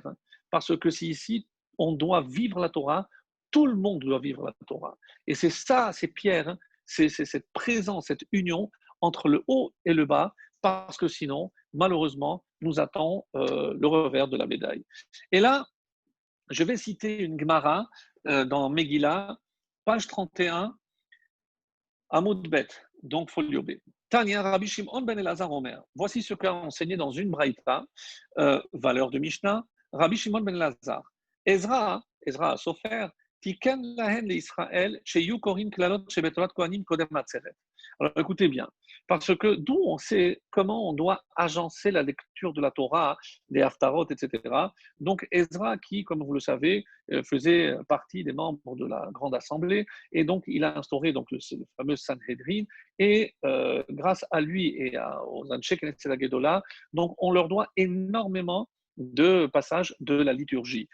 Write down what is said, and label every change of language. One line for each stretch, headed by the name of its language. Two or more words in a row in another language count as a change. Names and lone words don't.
French: Parce que si ici, on doit vivre la Torah, tout le monde doit vivre la Torah. Et c'est ça, c'est Pierre, c'est cette présence, cette union entre le haut et le bas, parce que sinon, malheureusement, nous attend le revers de la médaille. Et là, je vais citer une Gemara dans Megillah, page 31,
Hebrew: עמוד ב,
French: donc folio B.
Hebrew: תניא רבי שמעון בן אלעזר אומר.
French: Voici ce qu'a enseigné dans une braïta, valeur de Mishnah, Rabbi Shimon ben Elazar.
Hebrew: עזרא סופר תיקן להן לישראל שיהו קורין קללות שבתורת כהנים קודם עצרת.
French: Alors écoutez bien, parce que d'où on sait comment on doit agencer la lecture de la Torah, des Haftarot, etc. Donc Ezra, qui, comme vous le savez, faisait partie des membres de la Grande Assemblée, et donc il a instauré donc, le fameux Sanhedrin, et grâce à lui et aux
Hebrew: אנשי כנסת גדולה,
French: donc on leur doit énormément de passages de la liturgie.